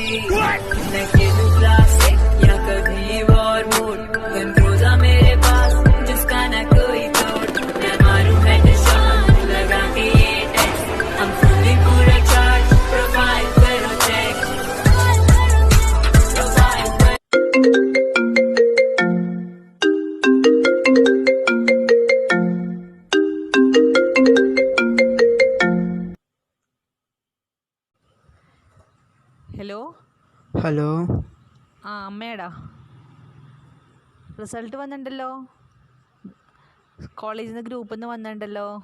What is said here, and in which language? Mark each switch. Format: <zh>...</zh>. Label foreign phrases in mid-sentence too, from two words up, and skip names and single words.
<hi>न खेलूं क्लासिक या कभी</hi> <en>war mode,</en> <hi>गन रोजा मेरे पास जिसका न कोई तोड़। मैं मारूं हेडशॉट लगा के ये टेस्ट, हम फुली पूरा चार्ज, प्रोफाइल करो चेक, प्रोफाइल पर</hi> <ml>ഹലോ. അമ്മേടാ, റിസൾട്ട് വന്നിട്ടുണ്ടല്ലോ, കോളേജിൽ നിന്ന് ഗ്രൂപ്പിൽ നിന്ന് വന്നിട്ടുണ്ടല്ലോ.</ml>